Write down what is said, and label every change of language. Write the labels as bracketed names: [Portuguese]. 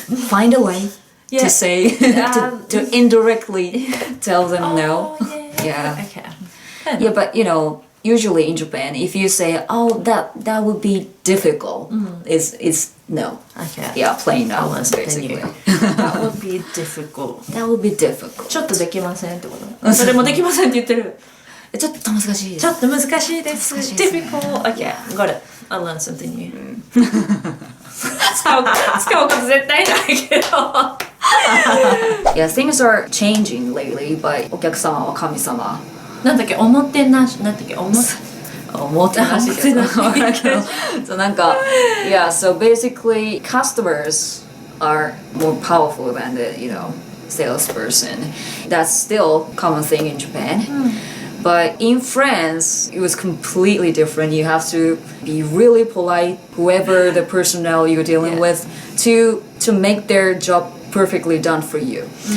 [English] Find a way to say to indirectly tell them no. Yeah. Okay. Yeah, but usually in Japan, if you say, that would be difficult, it's no. Okay. Yeah, plain no, basically. That would be difficult. That would be difficult. [Japanese] ちょっとできませんってことそれもできませんって言ってる。ちょっと難しいです。ちょっと難しいです。 [English] difficult. Okay, got it. I'll learn something new. [Japanese] 使うこと絶対ないけど。 [English] Yeah, things are changing lately, but [Japanese] お客様は神様。なんだっけ、おもてなし、なんだっけ、おもてなし。 [English] So なんか yeah, so basically customers are more powerful than the, salesperson. That's still a common thing in Japan. But in France, it was completely different. You have to be really polite, whoever the personnel you're dealing with, to make their job perfectly done for you.